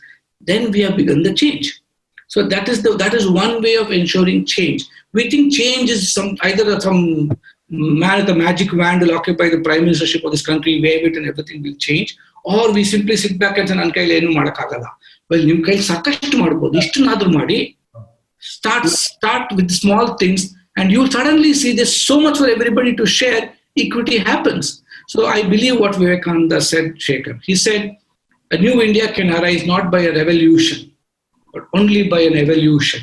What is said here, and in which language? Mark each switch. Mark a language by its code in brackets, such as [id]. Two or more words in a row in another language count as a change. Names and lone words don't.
[en] Then we have begun the change. So that is one way of ensuring change. We think change is either some man with a magic wand will occupy the prime ministership of this country, wave it and everything will change. Or we simply sit back and say, [kn] "ನನ್ನ ಕೈಯಲ್ಲಿ ಏನು ಮಾಡಕ್ಕಾಗಲ್ಲ." Well, ನಿಮ್ಮ ಕೈಯಲ್ಲಿ ಸಾಕಷ್ಟು ಮಾಡಬಹುದು. ಇಷ್ಟನ್ನಾದರೂ ಮಾಡಿ. [en] Start with small things, and you'll suddenly see there's so much for everybody to share. Equity happens. So I believe what Vivekananda said, Shekhar. He said, a new India can arise not by a revolution, but only by an evolution.